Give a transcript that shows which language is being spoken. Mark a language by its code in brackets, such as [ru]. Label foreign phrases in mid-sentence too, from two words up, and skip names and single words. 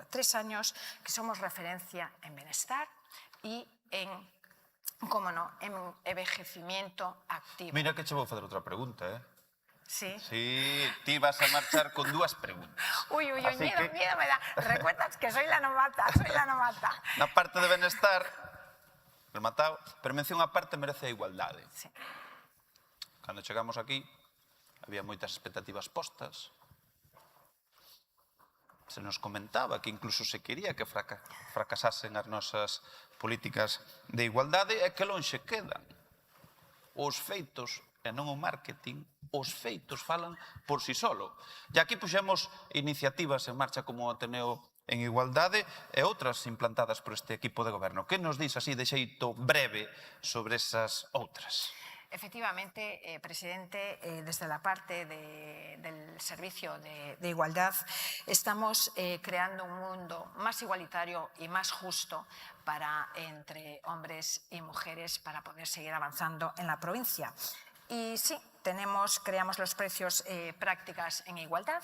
[es] 3 años que somos referencia en bienestar y en, cómo no, en envejecimiento activo. [gl] Mira que che vou facer outra pregunta, Sí. Sí, ti vas a marchar con 2 preguntas. Uy, [es] Así miedo, que- miedo me da. Recuerdas que soy la novata, [gl] Na parte de benestar, rematado, pero mención a parte merece a igualdade. Sí. Cando chegamos aquí, había moitas expectativas postas. Se nos comentaba que incluso se quería que fracasasen as nosas políticas de igualdade e que lonxe quedan. Os feitos e non o marketing, os feitos falan por si solo. E aquí puxemos iniciativas en marcha como o Ateneo en Igualdade e outras implantadas por este equipo de goberno. Que nos dis así de xeito breve sobre esas outras? [es] Efectivamente, presidente, desde la parte del servicio de igualdad estamos creando un mundo más igualitario y más justo entre hombres y mujeres para poder seguir avanzando en la provincia. Y sí, creamos los precios prácticas en igualdad.